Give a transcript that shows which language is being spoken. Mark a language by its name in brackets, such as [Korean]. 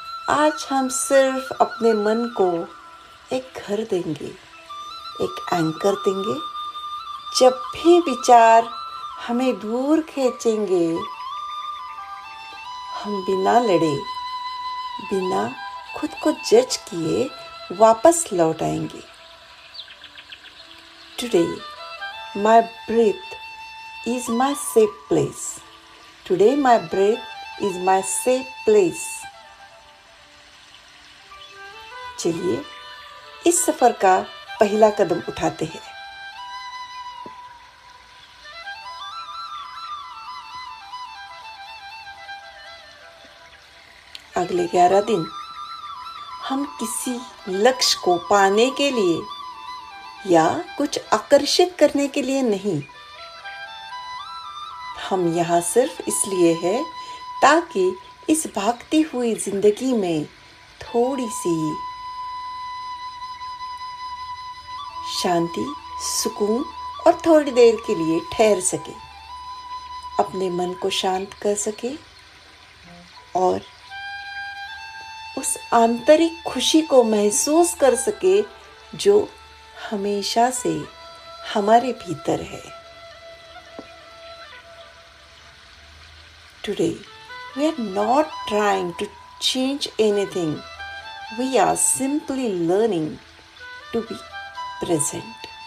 [Hindi] आज हम सिर्फ अपने मन को एक घर देंगे, एक एंकर देंगे। जब भी विचार हमें दूर खींचेंगे, हम बिना लड़े, बिना खुद को जज किए वापस लौट आएंगे। [English] Today, my breath is my safe place. Today, my breath is my safe place. [Hindi] चलिए इस सफर का पहला कदम उठाते हैं। अगले 11 दिन हम किसी लक्ष्य को पाने के लिए या कुछ आकर्षित करने के लिए नहीं, हम यहाँ सिर्फ इसलिए हैं ताकि इस भागती हुई जिंदगी में थोड़ी सी शांति, सुकून और थोड़ी देर के लिए ठहर सके, अपने मन को शांत कर सके और उस आंतरिक खुशी को महसूस कर सके जो हमेशा से हमारे भीतर है। [English] Today, we are not trying to change anything. We are simply learning to be present.